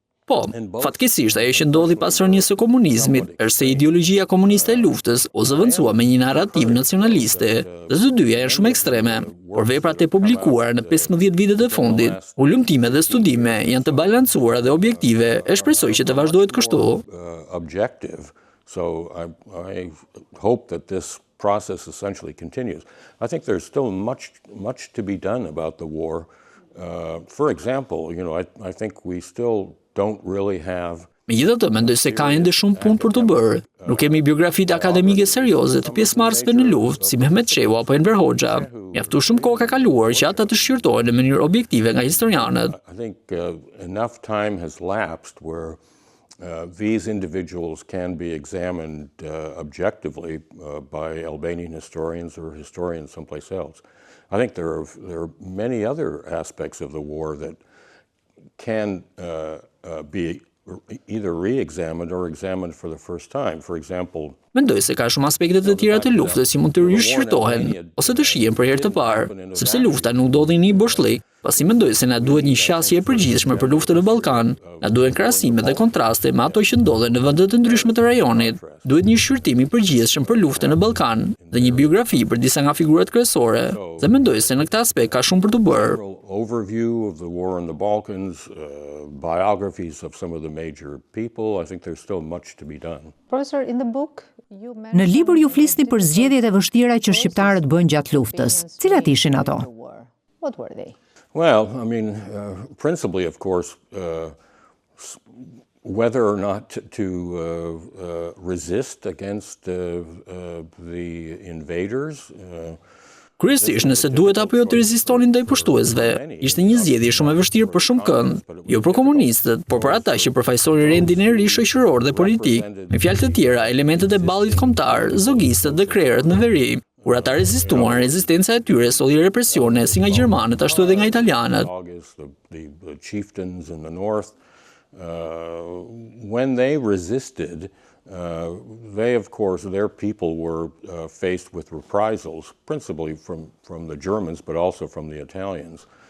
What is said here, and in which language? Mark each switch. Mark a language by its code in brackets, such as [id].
[sq] Po, fatkeqësisht ajo që ndodhi pas rënies së komunizmit është se ideologjia komuniste e luftës u zëvendësua me një narrativ nacionaliste, dhe të dyja janë shumë ekstreme, por veprat e publikuara në 15 vitet e fundit, ulëmtime dhe studime janë të balancuara dhe objektive, e shpresoj që të vazhdohet kështu. [en] Objective. So I hope that this process essentially continues. I think there's still much to be done about the war. For example, I think we still don't really have. [sq] Megjithatë, mendoj se ka ende shumë punë për të bërë. Nuk kemi biografitë akademike serioze të pjesëmarrësve në luftë, si Mehmet Shehu apo Enver Hoxha. Mjaftu shumë kohë ka kaluar që ata të shqyrtohen në mënyrë objektive nga historianët. [en] I think enough time has lapsed where these individuals can be examined objectively by Albanian historians or historians someplace else. I think there are many other aspects of the war that can be either re-examined or examined for the first time. For example, [sq] mendoj se ka shumë aspekte të tjera të luftës që mund të rishqyrtohen ose të shihen për herë të parë, sepse lufta nuk ndodhi në një boshllëk. Pasi mendoj se na duhet një qasje e përgjithshme për luftën në Ballkan, na duhen krahasime dhe kontraste me ato që ndodhen në vende të ndryshme të rajonit. Duhet një shqyrtim i përgjithshëm për luftën në Ballkan dhe një biografi për disa nga figurat kryesore. Dhe mendoj se në këtë aspekt ka shumë për të bërë. [en] Overview of the war in the Balkans, biographies of some of the major people. I think there's still much to be done. Professor, in the book [sq] Në libër ju flisni për zgjedhjet e vështira që shqiptarët bëjnë gjatë luftës. Cilat ishin ato? [en] What were they? Well, I mean, principally, of course, whether or not to resist against the invaders. [sq] Kryesisht nëse duhet apo jo të rezistonin ndaj pushtuesve, ishte një zgjedhje shumë e vështirë për shumë kënd, jo për komunistët, por për ata që përfaqësonin rendin e ri shoqëror dhe politik. Me fjalë të tjera, elementet e ballit kombëtar, zogistët dhe krerët në veri. Kur ata rezistuan, rezistenca e tyre solli represione si nga gjermanët ashtu edhe nga italianët. [en] The chieftains in the north, when they resisted, they, of course, their people were faced with reprisals, principally from the Germans, but also from the Italians.